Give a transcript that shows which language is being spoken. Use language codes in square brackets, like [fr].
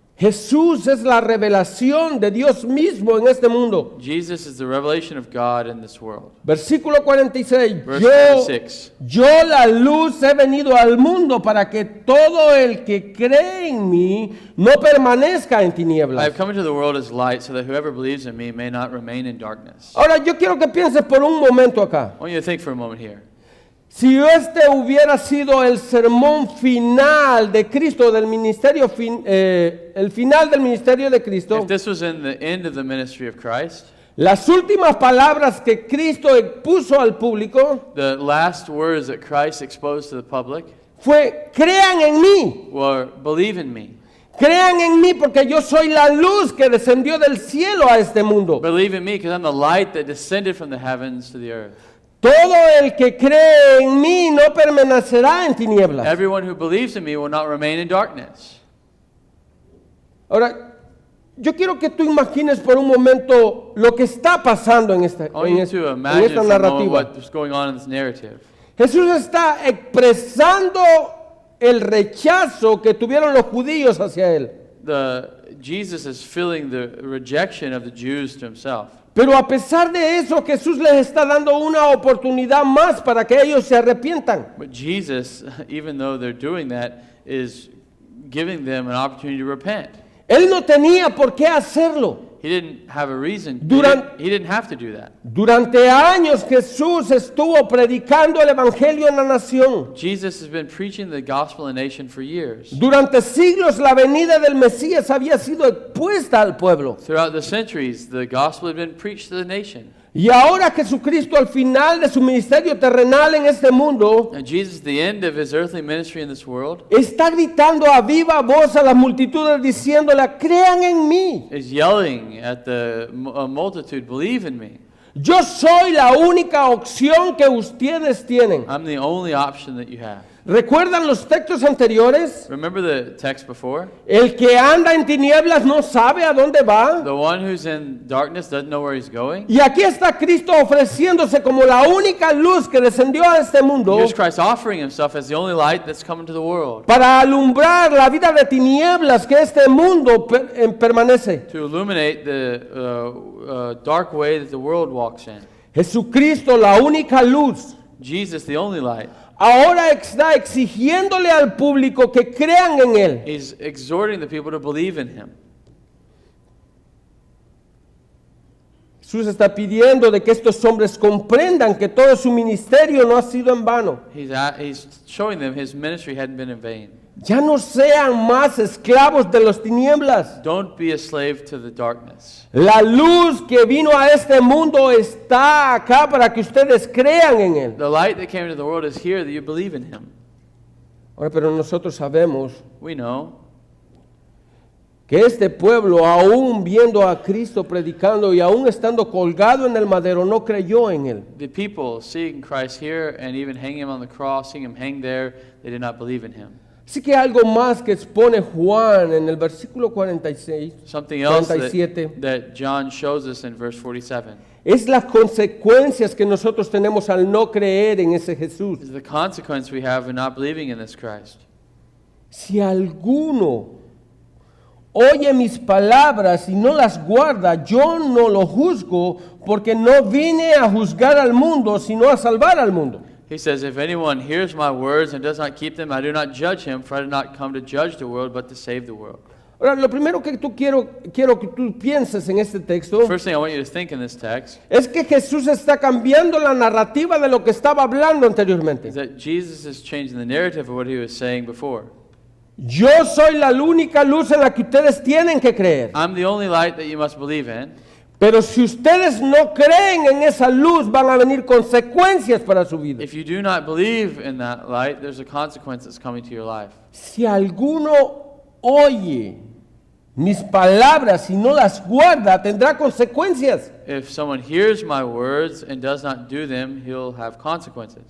[es] Jesús es la revelación de Dios mismo en este mundo. [en] Jesus is the revelation of God in this world. [es] Versículo 46. [en] Verse 46. [es] Yo la luz he venido al mundo para que todo el que cree en mí no permanezca en [en] I [es] tinieblas. [en] have come into the world as light, so that whoever believes in me may not remain in darkness. [es] Ahora yo quiero que pienses por un momento acá. [en] I want you to think for a moment here. [es] Si este hubiera sido el sermón final de Cristo, del ministerio, el final del ministerio de Cristo, [en] If this was in the end of the ministry of Christ, [es] las últimas palabras que Cristo expuso al público [en] the last words that Christ exposed to the public [es] fue, crean en mí. [en] were, believe in me. [es] Crean en mí porque yo soy la luz que descendió del cielo a este mundo. [en] Believe in me because I'm the light that descended from the heavens to the earth. [es] Todo el que cree en mí no permanecerá en tinieblas. [en] Everyone who believes in me will not remain in darkness. [es] Ahora, yo quiero que tú imagines por un momento lo que está pasando en esta, [en] I want you to [es] en [en] imagine [es] esta [en] for a moment [es] narrativa. [en] what's going on in this narrative. [es] Jesús está expresando el rechazo que tuvieron los judíos hacia él. [en] Jesus is feeling the rejection of the Jews to himself. [es] Pero a pesar de eso, Jesús les está dando una oportunidad más para que ellos se arrepientan. [en] But Jesus, even though they're doing that, is giving them an opportunity to repent. [es] Él no tenía por qué hacerlo. [en] He didn't have a reason. He didn't have to do that. [es] Durante años Jesús estuvo predicando el evangelio en la nación. [en] Jesus has been preaching the gospel in the nation for years. [es] Durante siglos la venida del Mesías había sido expuesta al pueblo. [en] Throughout the centuries, the gospel had been preached to the nation. [es] Y ahora Jesucristo al final de su ministerio terrenal en este mundo [en] And Jesus, at the end of his earthly ministry in this world, [es] está gritando a viva voz a las multitudes diciéndole, crean en mí. [en] is yelling at the multitude, believe in me. [es] Yo soy la única opción que ustedes tienen. [en] I'm the only option that you have. [es] ¿Recuerdan los textos anteriores? [en] Remember the text before? [es] El que anda en tinieblas no sabe a dónde va. [en] The one who's in darkness doesn't know where he's going. [es] Y aquí está Cristo ofreciéndose como la única luz que descendió a este mundo [en] Here's Christ offering himself as the only light that's come into the world [es] para alumbrar la vida de tinieblas que este mundo permanece. [en] to illuminate the dark way that the world walks in. [es] Jesucristo, la única luz, [en] Jesus, the only light, [es] ahora está exigiéndole al público que crean en Él. [en] is exhorting the people to believe in him. [es] Jesús está pidiendo de que estos hombres comprendan que todo su ministerio no ha sido en vano. [en] He's showing them his ministry hadn't been in vain. [es] Ya no sean más esclavos de las tinieblas. [en] Don't be a slave to the darkness. [es] La luz que vino a este mundo está acá para que ustedes crean en Él. [en] The light that came into the world is here that you believe in him. [es] Ahora, pero nosotros sabemos [en] We know [es] que este pueblo, aún viendo a Cristo predicando y aún estando colgado en el madero, no creyó en Él. [en] the people seeing Christ here and even hanging him on the cross, seeing him hang there, they did not believe in him. [es] Así que algo más que expone Juan en el versículo 46, [en] Something else [es] 47, [en] that John shows us in verse 47 [es] es las consecuencias que nosotros tenemos al no creer en ese Jesús. [en] is the consequence we have in not believing in this Christ. [es] Si alguno oye mis palabras y no las guarda, yo no lo juzgo, porque no vine a juzgar al mundo, sino a salvar al mundo. [en] He says, if anyone hears my words and does not keep them, I do not judge him, for I did not come to judge the world, but to save the world. [es] Ahora, lo primero que quiero que tú pienses en este texto [en] First thing I want you to think in this text [es] es que Jesús está cambiando la narrativa de lo que estaba hablando anteriormente. [en] is that Jesus is changing the narrative of what he was saying before. [es] Yo soy la única luz en la que ustedes tienen que creer. [en] I'm the only light that you must believe in. [es] Pero si ustedes no creen en esa luz, van a venir consecuencias para su vida. [en] If you do not believe in that light, there's a consequence that's coming to your life. [es] Si alguno oye mis palabras y no las guarda, tendrá consecuencias. [en] If someone hears my words and does not do them, he'll have consequences.